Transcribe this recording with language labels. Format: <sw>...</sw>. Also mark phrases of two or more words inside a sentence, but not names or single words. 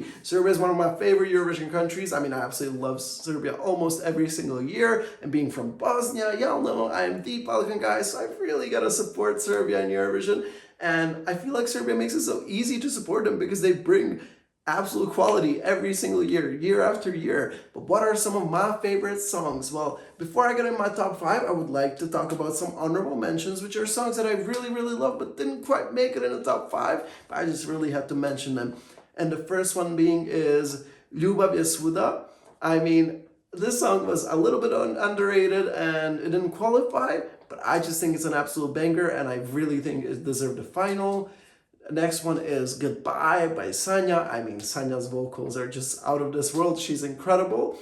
<en>Serbia is one of my favorite Eurovision countries. I mean, I absolutely love Serbia almost every single year, and being from Bosnia, y'all know I am the Balkan Guy, so I've really gotta support Serbia in Eurovision, and I feel like Serbia makes it so easy to support them because they bring absolute quality every single year, year after year. But what are some of my favorite songs? Well, before I get in my top 5, I would like to talk about some honorable mentions, which are songs that I really, really love but didn't quite make it in the top 5, but I just really have to mention them. And the first one being is Ljubav je svuda. I mean, this song was a little bit underrated and it didn't qualify, but I just think it's an absolute banger and I really think it deserved a final. Next one is Goodbye by Sanja. I mean, Sanja's vocals are just out of this world. She's incredible.</en>